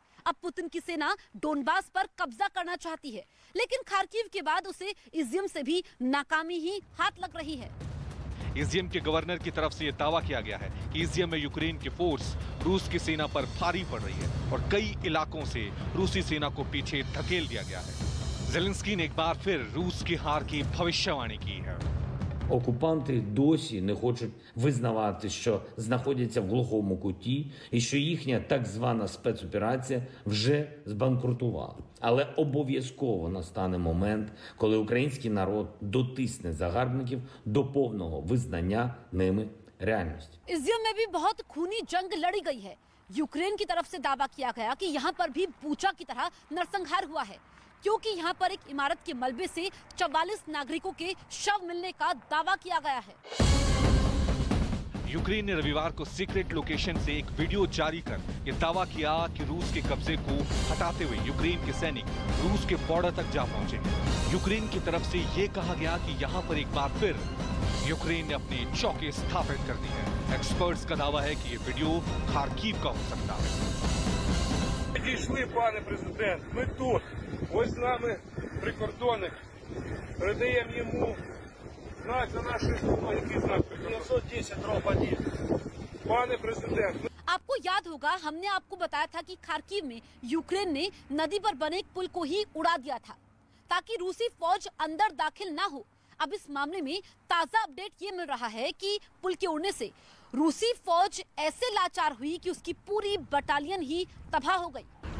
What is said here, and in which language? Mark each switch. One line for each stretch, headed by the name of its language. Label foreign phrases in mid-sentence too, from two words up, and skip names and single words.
Hindi: अब पुतिन की सेना डोनबास पर कब्जा करना चाहती है, लेकिन खार्किव के बाद उसे इज़ियम से भी नाकामी ही हाथ लग रही है। इज़ियम के गवर्नर की तरफ से यह दावा किया गया है कि इज़ियम में यूक्रेन की फोर्स रूस की सेना पर भारी पड़ रही है और कई इलाकों से रूसी सेना को पीछे धकेल दिया गया है। ज़ेलेंस्की ने एक बार फिर रूस की हार की भविष्यवाणी की है।
Ukrainian: Окупанти досі не хочуть визнавати, що знаходяться в глухому куті і що їхня так звана спецоперація вже збанкрутувала. Але обов'язково настане момент, коли український народ дотисне загарбників до повного визнання ними реальності.
Hindi: इज़ियम में भी बहुत खूनी जंग लड़ी गई है। यूक्रेन की तरफ से दावा किया गया कि यहाँ पर भी बूचा की तरह नरसंहार हुआ है। क्योंकि यहाँ पर एक इमारत के मलबे से 44 नागरिकों के शव मिलने का दावा किया गया है। यूक्रेन ने रविवार को
English: secret location
Hindi: से एक वीडियो जारी कर यह दावा किया कि रूस के कब्जे को हटाते हुए यूक्रेन के सैनिक रूस के बॉर्डर तक जा पहुंचे। यूक्रेन की तरफ से यह कहा गया कि यहां पर एक बार फिर यूक्रेन ने अपनी चौकी स्थापित कर दी है। एक्सपर्ट्स का दावा है कि यह वीडियो खार्किव का हो सकता है।
Ukrainian: Підійшли, пане президент, ми тут. Ось з нами прикордонник. Передаємо йому знак за наші слова, який знак? 910 дроб 1. Пане президент,
Hindi: आपको याद होगा, हमने आपको बताया था कि खार्किव में यूक्रेन ने नदी पर बने एक पुल को ही उड़ा दिया था ताकि रूसी फौज अंदर दाखिल ना हो। अब इस मामले में ताजा अपडेट ये मिल रहा है कि पुल के उड़ने से रूसी फौज ऐसे लाचार हुई कि उसकी पूरी बटालियन ही तबाह हो गई।